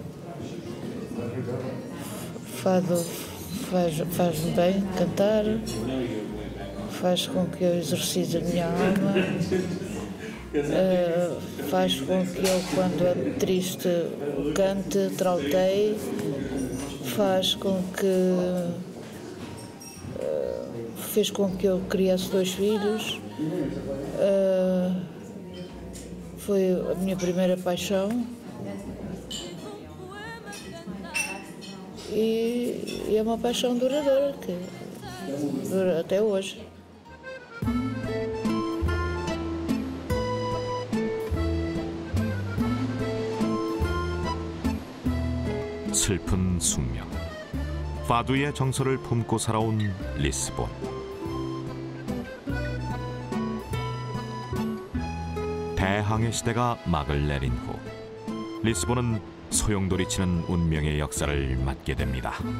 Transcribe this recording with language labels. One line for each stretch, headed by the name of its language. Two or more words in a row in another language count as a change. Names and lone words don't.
Portuguese: Fado faz-me bem cantar, faz com que eu exercite a minha alma, faz com que eu, quando ando triste, cante, trauteie, faz com que fez com que eu criasse 2 filhos, foi a minha primeira paixão e é uma paixão duradoura, que dura até hoje.
Korean: 슬픈 숙명. 파두의 정서를 품고 살아온 리스본. 대항해 시대가 막을 내린 후 리스본은 소용돌이치는 운명의 역사를 맞게 됩니다.